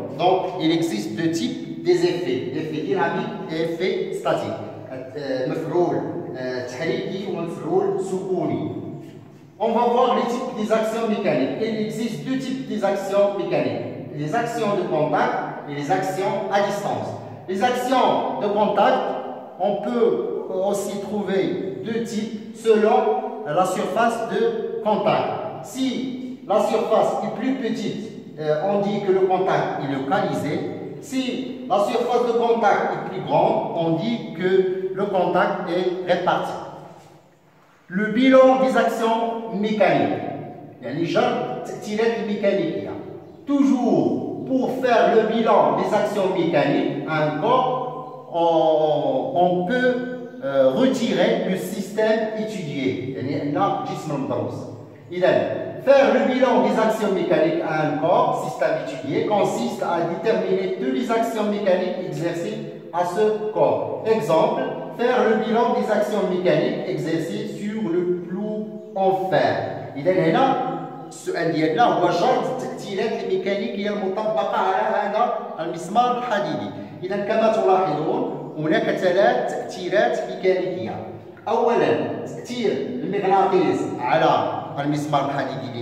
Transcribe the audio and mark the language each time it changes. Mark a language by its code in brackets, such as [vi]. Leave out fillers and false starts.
[fr] Donc il existe deux types des effets, l'effet dynamique et l'effet statique. [ar] مفعول تحريكي ومفعول سكوني. [fr] On va voir les types des actions mécaniques. Il existe deux types des actions mécaniques. Les actions de contact et les actions à distance. Les actions de contact, on peut aussi trouver deux types selon la surface de contact. Si la surface est plus petite, on dit que le contact est localisé. Si la surface de contact est plus grande, on dit que le contact est réparti. Le bilan des actions mécaniques. [ar] يعني جر التأثيرات الميكانيكية. [fr] Toujours pour faire le bilan des actions mécaniques à un corps, on peut retirer le système étudié. [ar] يعني عندنا جسم مدروس. [fr] إذا faire le bilan des actions mécaniques à un corps, système étudié, consiste à déterminer toutes les actions mécaniques exercées à ce corps. Exemple, faire le bilan des actions mécaniques exercées sur le clou en fer. [ar] إذا هنا السؤال ديالنا هو جرد التأثيرات الميكانيكية المطبقة على هذا المسمار الحديدي. إذا كما تلاحظون هناك ثلاث تأثيرات ميكانيكية. أولا تأثير المغناطيس على المسمار الحديدي.